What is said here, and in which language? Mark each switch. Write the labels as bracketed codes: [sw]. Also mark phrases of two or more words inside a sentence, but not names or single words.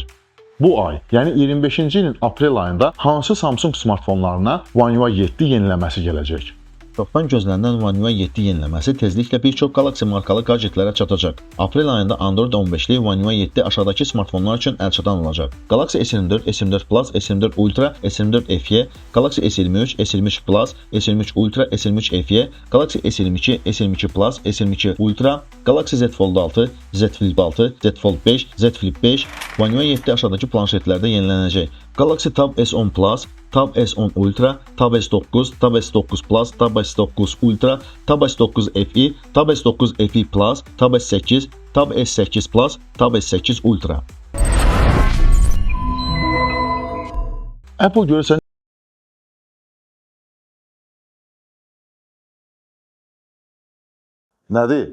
[az] Bu ay, yəni 25-ci ilin aprel ayında hansı Samsung smartfonlarına One UI 7 yeniləməsi gələcək? Çoxdan gözlənilən One UI 7 yeniləməsi tezliklə bir çox Galaxy markalı gadjetlərə çatacaq. Aprel ayında Android 15-li One UI 7 aşağıdakı smartfonlar üçün əlçatan olacaq. Galaxy S24, S24 Plus, S24 Ultra, S24 FE, Galaxy S23, S23 Plus, S23 Ultra, S23 FE, Galaxy S22, S22 Plus, S22 Ultra, Galaxy Z Fold 6, Z Flip 6, Z Fold 5, Z Flip 5, One UI 7 aşağıdakı planşetlərdə yenilənəcək. Galaxy Tab S10 Plus, Tab S10 Ultra, Tab S9, Tab S9 Plus, Tab S9 Ultra, Tab S9 FE, Tab S9 FE Plus, Tab S8, Tab S8 Plus, Tab S8 Ultra. Apple görürsən nədir?